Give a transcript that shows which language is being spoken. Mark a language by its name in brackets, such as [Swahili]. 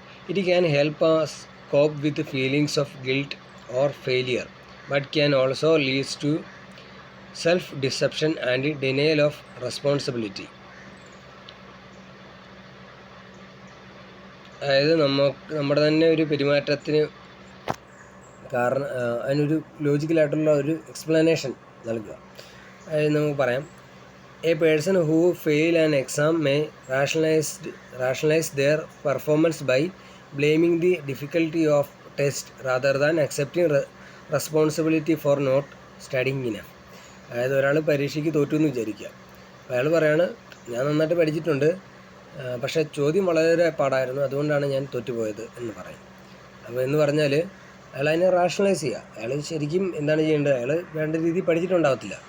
[English] It can help us cope with the feelings of guilt or failure, but can also lead to self-deception and denial of responsibility. [Malayalam] അതായത് നമ്മുടെ തന്നെ ഒരു പെരുമാറ്റത്തിന് കാരണം അതിനൊരു ലോജിക്കലായിട്ടുള്ള ഒരു explanation നൽകുക. അതായത് നമുക്ക് പറയാം, [English] A person who fail an exam may rationalize their performance by blaming the difficulty of test rather than accepting responsibility for not studying enough. [Malayalam] അതായത് ഒരാൾ പരീക്ഷയ്ക്ക് തോറ്റു എന്ന് വിചാരിക്കുക. അയാൾ പറയാണ്, ഞാൻ നന്നായിട്ട് പഠിച്ചിട്ടുണ്ട്, പക്ഷേ ചോദ്യം വളരെ പാടായിരുന്നു, അതുകൊണ്ടാണ് ഞാൻ തോറ്റുപോയത് എന്ന് പറയും. അപ്പോൾ എന്ന് പറഞ്ഞാൽ അയാൾ അതിനെ റാഷണലൈസ് ചെയ്യുക. അയാൾ ശരിക്കും എന്താണ് ചെയ്യേണ്ടത്, അയാൾ വേണ്ട രീതിയിൽ പഠിച്ചിട്ടുണ്ടാകത്തില്ല.